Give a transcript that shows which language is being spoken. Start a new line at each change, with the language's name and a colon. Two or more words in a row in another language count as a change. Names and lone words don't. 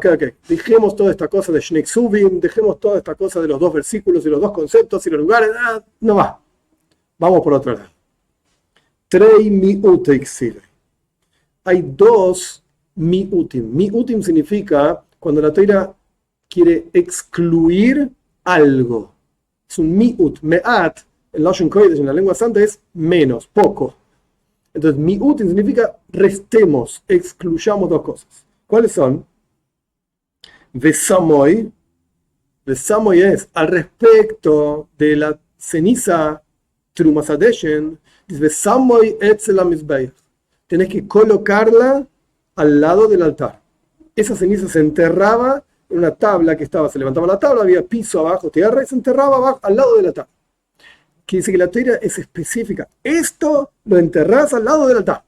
Spanish: Dejemos toda esta cosa de
Hebrew: שני כתובים,
Spanish: dejemos toda esta cosa de los dos versículos y los dos conceptos y los lugares. No va. Vamos por otro lado.
Aramaic: תרי מיעוטי כתיבי.
Spanish: Hay dos mi'utim. Mi'utim significa cuando la Torá quiere excluir algo. Es un mi'ut. Me'at, en
Hebrew: לשון קודש,
Spanish: en la lengua santa, es menos, poco. Entonces, mi'utim significa restemos, excluyamos dos cosas. ¿Cuáles son? Vesamoy. Vesamoy es al respecto de la ceniza
Hebrew: תרומת הדשן.
Spanish: Dice
Hebrew: ושמו אצל המזבח.
Spanish: Tenés que colocarla al lado del altar. Esa ceniza se enterraba en una tabla que estaba, se levantaba la tabla, había piso abajo, tierra, y se enterraba abajo, al lado de la tabla. Que dice que la Torá es específica. Esto lo enterrás al lado del altar.